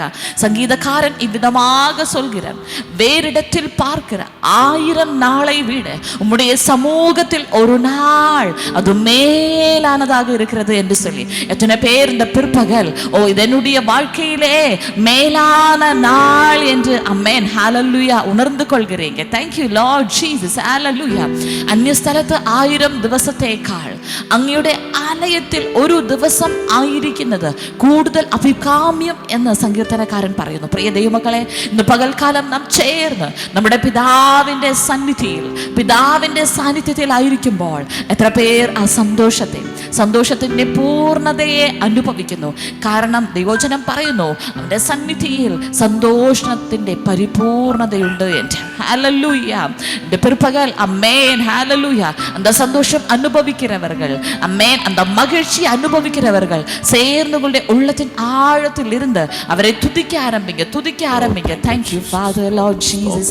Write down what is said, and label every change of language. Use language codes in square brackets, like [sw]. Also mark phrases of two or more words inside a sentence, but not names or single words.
[ta] சங்கீதக்காரன் இவ்விதமாக சொல்கிறார், வேறிடத்தில் பார்க்கிற 1000 நாளை விட உம்முடைய சமூகத்தில் ஒரு நாள் அது மேலானதாக இருக்கிறது என்று சொல்லி எத்தனை பேர் இந்த பிற்பகல் இது என்னுடைய வாழ்க்கையிலே மேலான நாள் என்று அமேன் ஹல்லேலூயா உணர்ந்து கொள்கிறீங்க. [en] Thank you Lord Jesus. [ta] ஹல்லேலூயா. அந்நிய ஸ்தலத்து [ml] 1000 ദിവസത്തേക്കാൾ അങ്ങയുടെ ആലയത്തിൽ ഒരു ദിവസം ആയിരിക്കുന്നത് കൂടുതൽ അഭികാമ്യം എന്ന് സങ്കീർത്തനക്കാരൻ പറയുന്നു. പ്രിയ ദൈവമക്കളെ, ഇന്ന് പകൽക്കാലം നാം ചേർന്ന് നമ്മുടെ പിതാവിൻ്റെ സാന്നിധ്യത്തിൽ ആയിരിക്കുമ്പോൾ എത്ര പേർ ആ സന്തോഷത്തിൻ്റെ പൂർണ്ണതയെ അനുഭവിക്കുന്നു. കാരണം ദൈവവചനം പറയുന്നു അവൻ്റെ സന്നിധിയിൽ സന്തോഷത്തിൻ്റെ പരിപൂർണതയുണ്ട് என்று. [ta] ஹல்லேலூயா. இந்த பிற்பகல் அமேன் ஹல்லேலூயா. அந்த சந்தோஷம் அனுபவிக்கிறவர்கள் அமேன் அந்த மகிழ்ச்சி அனுபவிக்கிறவர்கள் சேர்ந்து கொண்ட உள்ளத்தின் ஆழத்தில் இருந்து அவரை துதிக்க ஆரம்பிங்க. [en] Thank you Father Lord Jesus.